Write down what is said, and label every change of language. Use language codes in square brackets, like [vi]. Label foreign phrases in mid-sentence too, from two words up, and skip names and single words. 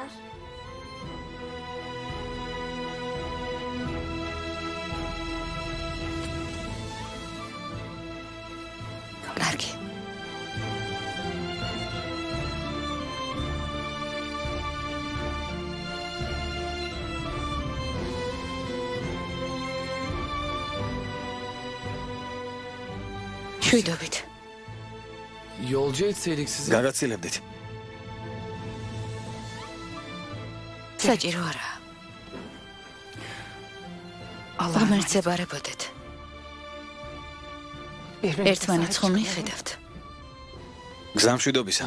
[ka] კარგი. შვიდობით. [tr] Yolcu etseydik sizi. [ka] გაგაცილებდით. საჭირო არაა. ღმერთს ებარებოდეთ. ერთმანეთს ხომ მიხედავთ. გზამშვიდობისა.